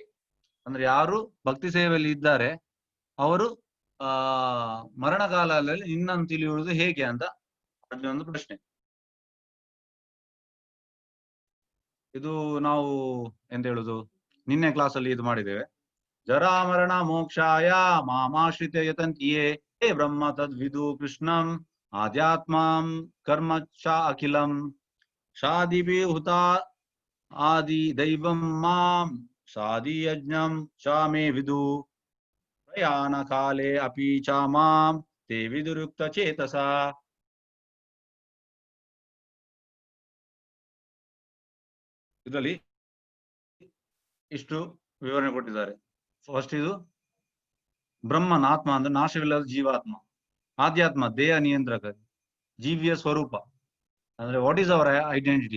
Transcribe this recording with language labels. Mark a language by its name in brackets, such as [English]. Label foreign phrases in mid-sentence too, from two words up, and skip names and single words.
[Kannada] ಅಂದ್ರೆ ಯಾರು ಭಕ್ತಿ ಸೇವೆಯಲ್ಲಿ ಇದ್ದಾರೆ ಅವರು ಮರಣ ಕಾಲದಲ್ಲಿ ನಿನ್ನನ್ನು ತಿಳಿಯುವುದು ಹೇಗೆ ಅಂತ ಒಂದು ಪ್ರಶ್ನೆ. ಇದು ನಾವು ಎಂತ ಹೇಳುದು, ನಿನ್ನೆ ಕ್ಲಾಸ್ ಅಲ್ಲಿ ಇದು ಮಾಡಿದ್ದೇವೆ. [Sanskrit] ಜರಾಮರಣ ಮೋಕ್ಷಾಯ ಮಾಮಾಶ್ರಿತ ಯತಂತಿಯೇ ಹೇ ಬ್ರಹ್ಮ ತದ್ವಿದು ಕೃಷ್ಣಂ ಆಧ್ಯಾತ್ಮಂ ಕರ್ಮ ಚ ಅಖಿಲಂ ಶಾದಿಭಿ ಹುತಾ ಆದಿ ದೈವಂ ಮಾಂ ಸಾದಿ ಯಜ್ಞಂ ಚ ಮೇ ವಿದು ಪ್ರಯಾಣ ಕಾಲೇ ಅಪಿ ಚ ಮಾಂ ತೇ ವಿದುರುಕ್ತ ಚೇತಸ. [Kannada] ಇದರಲ್ಲಿ ಇಷ್ಟು ವಿವರಣೆ ಕೊಟ್ಟಿದ್ದಾರೆ. ಫಸ್ಟ್ ಇದು ಬ್ರಹ್ಮನ್ ಆತ್ಮ ಅಂದ್ರೆ ನಾಶವಿಲ್ಲದ ಜೀವಾತ್ಮ, ಆಧ್ಯಾತ್ಮ ದೇಹ ನಿಯಂತ್ರಕ, ಜೀವಿಯ ಸ್ವರೂಪ ಅಂದ್ರೆ [English] what is our identity?